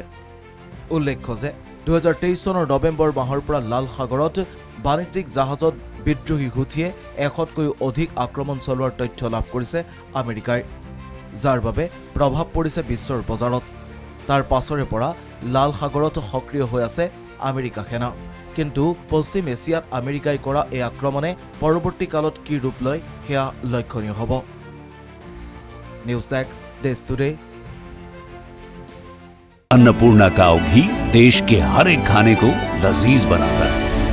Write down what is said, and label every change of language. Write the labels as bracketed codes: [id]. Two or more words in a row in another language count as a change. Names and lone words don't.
[as] উল্লেখ্য যে ২০২৩ চনৰ নৱেম্বৰ মাহৰ পৰা লাল সাগৰত বাণিজ্যিক জাহাজত বিদ্ৰোহী হুথিয়ে ১০০তকৈও অধিক আক্ৰমণ চলোৱাৰ তথ্য লাভ কৰিছে আমেৰিকাই, যাৰ বাবে প্ৰভাৱ পৰিছে বিশ্বৰ বজাৰত। তাৰ পাছৰে পৰা লাল সাগৰত সক্ৰিয় হৈ আছে আমেৰিকা সেনা। কিন্তু পশ্চিম এছিয়াত আমেৰিকাই কৰা এই আক্ৰমণে পৰৱৰ্তী কালত কি ৰূপ লয় সেয়া লক্ষণীয় হ'ব। নিউজ ডেস্ক, দেশ টুডে। [hi] अन्नपूर्णा काव घी देश के हर एक खाने को लजीज बनाता है।